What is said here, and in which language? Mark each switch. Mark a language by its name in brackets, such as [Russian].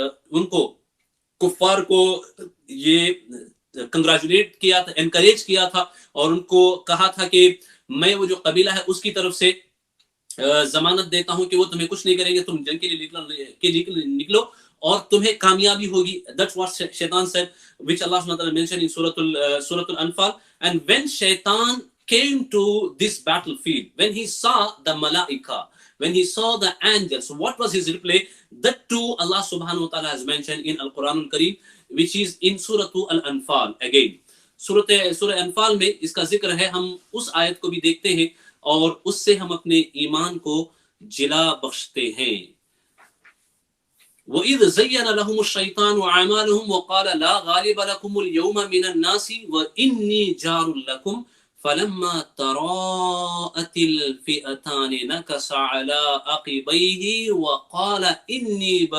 [Urdu] ان کو کفار کو یہ کنگریچولیٹ کیا تھا، انکریج کیا تھا، اور ان کو کہا تھا کہ میں وہ جو قبیلہ ہے اس کی طرف سے ضمانت دیتا ہوں کہ وہ تمہیں کچھ نہیں کریں گے، تم جنگ کے لیے نکلو اور تمہیں کامیابی ہوگی۔ [English] That's what Shaitan said, which Allah subhanahu wa ta'ala mentioned in Surah Al-Anfal. And when Shaitan came to this battlefield, when he saw the malaika, when he saw the angels, what was his reply? That too Allah subhanahu wa ta'ala has mentioned in Al-Quran Al-Kareem, which is in Surah Al-Anfal again. [Urdu] سورہ انفال میں اس کا ذکر ہے، ہم اس آیت کو بھی دیکھتے ہیں اور اس سے ہم اپنے ایمان کو جلا بخشتے ہیں۔ [Arabic] وَإِذْ زَيَّنَ لَهُمُ الشَّيْطَانُ أَعْمَالَهُمْ وَقَالَ لَا غَالِبَ لَكُمُ الْيَوْمَ مِنَ النَّاسِ وَإِنِّي جَارٌ لَكُمْ فَلَمَّا تَرَاءَتِ الْفِئَتَانِ نَكَصَ عَلَىٰ عَقِبَيْهِ وَقَالَ إِنِّي